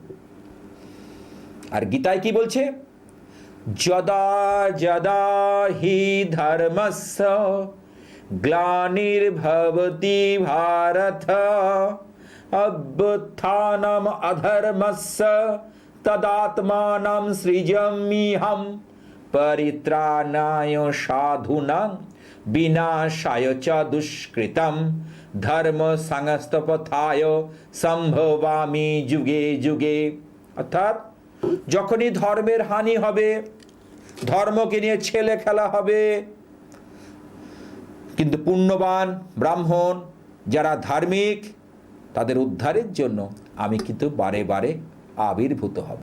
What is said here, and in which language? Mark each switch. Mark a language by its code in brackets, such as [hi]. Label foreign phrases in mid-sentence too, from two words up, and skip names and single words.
[bn] আর গীতায় কি বলছে? [sa] যদা যদা হি ধর্মস্য গ্লানির্ভবতি ভারত অভ্যুত্থানম অধর্মস্য তদাত্মানম সৃজাম্যহম পরিত্রাণায় সাধুনাং বিনাশায় চ দুষ্কৃতম ধর্ম সংস্থপথায় সম্ভবামি যুগে যুগে। [bn] অর্থাৎ যখনই ধর্মের হানি হবে, ধর্মকে নিয়ে ছেলে খেলা হবে, কিন্তু পুণ্যবান ব্রাহ্মণ যারা ধার্মিক, তাদের উদ্ধারের জন্য আমি কিন্তু বারে বারে আবির্ভূত হব।